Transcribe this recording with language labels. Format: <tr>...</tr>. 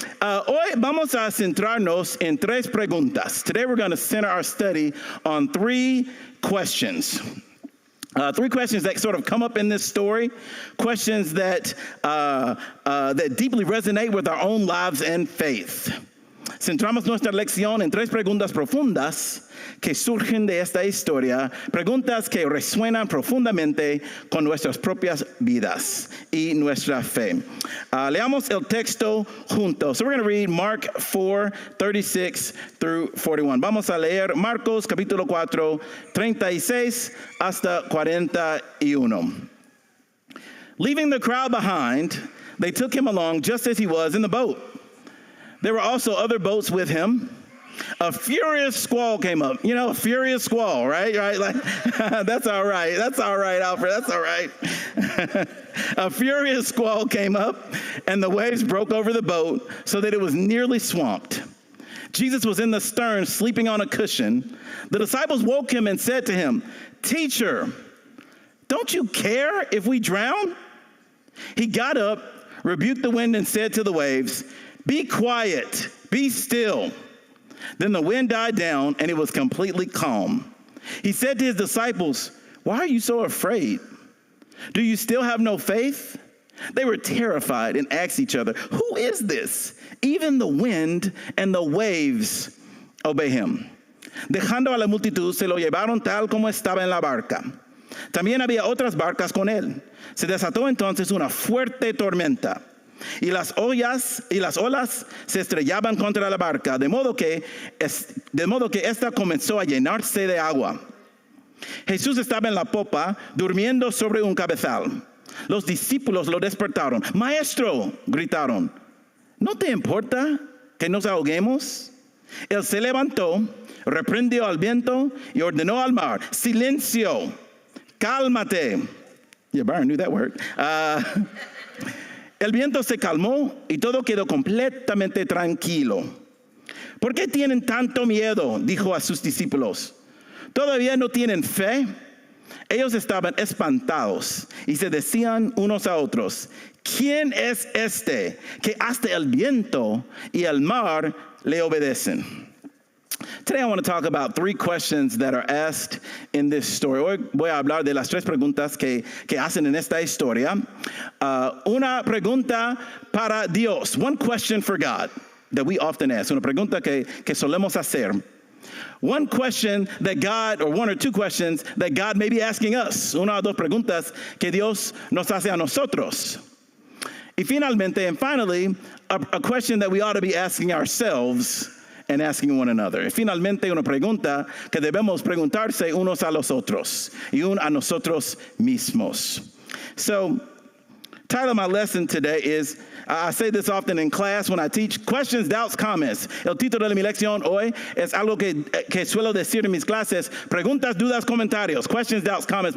<es>Hoy vamos a centrarnos en tres preguntas.</es> <en>Today we're going to center our study on three questions. Three questions that sort of come up in this story, questions that deeply resonate with our own lives and faith.</en> <es>Centramos nuestra lección en tres preguntas profundas que surgen de esta historia, preguntas que resuenan profundamente con nuestras propias vidas y nuestra fe. Leamos el texto juntos.</es> <en>So we're going to read Mark 4:36 through 41.</en> <es>Vamos a leer Marcos capítulo 4, 36 hasta 41.</es> <en>Leaving the crowd behind, they took him along just as he was in the boat. There were also other boats with him. A furious squall came up. A furious squall, right? Like, that's all right, Alfred, that's all right. A furious squall came up, and the waves broke over the boat so that it was nearly swamped. Jesus was in the stern, sleeping on a cushion. The disciples woke him and said to him, "Teacher, don't you care if we drown?" He got up, rebuked the wind, and said to the waves, "Be quiet, be still." Then the wind died down, and it was completely calm. He said to his disciples, "Why are you so afraid? Do you still have no faith?" They were terrified and asked each other, "Who is this? Even the wind and the waves obey him."</en> <es>Dejando a la multitud, se lo llevaron tal como estaba en la barca. También había otras barcas con él. Se desató entonces una fuerte tormenta. Y las olas se estrellaban contra la barca, de modo que ésta comenzó a llenarse de agua. Jesús estaba en la popa, durmiendo sobre un cabezal. Los discípulos lo despertaron. "Maestro", gritaron, "¿no te importa que nos ahoguemos?" Él se levantó, reprendió al viento y ordenó al mar, "Silencio, cálmate."</es> <en>Yeah, Byron knew that word.</en> <es>El viento se calmó y todo quedó completamente tranquilo. "¿Por qué tienen tanto miedo?", dijo a sus discípulos. "¿Todavía no tienen fe?" Ellos estaban espantados y se decían unos a otros, "¿Quién es este que hasta el viento y el mar le obedecen?"</es> <en>Today I want to talk about three questions that are asked in this story.</en> <es>Hoy voy a hablar de las tres preguntas que hacen en esta historia. Una pregunta para Dios.</es> <en>One question for God that we often ask.</en> <es>Una pregunta que solemos hacer.</es> <en>One question that God, or one or two questions that God may be asking us.</en> <es>Una o dos preguntas que Dios nos hace a nosotros. Y finalmente,</es> <en>and finally, a question that we ought to be asking ourselves and asking one another.</en> <es>Y finalmente una pregunta que debemos preguntarse unos a los otros y a nosotros mismos.</es> <en>So, title of my lesson today is, I say this often in class when I teach, questions, doubts, comments.</en> <es>El título de mi lección hoy es algo que suelo decir en mis clases, preguntas, dudas, comentarios,</es> <en>questions, doubts, comments.</en>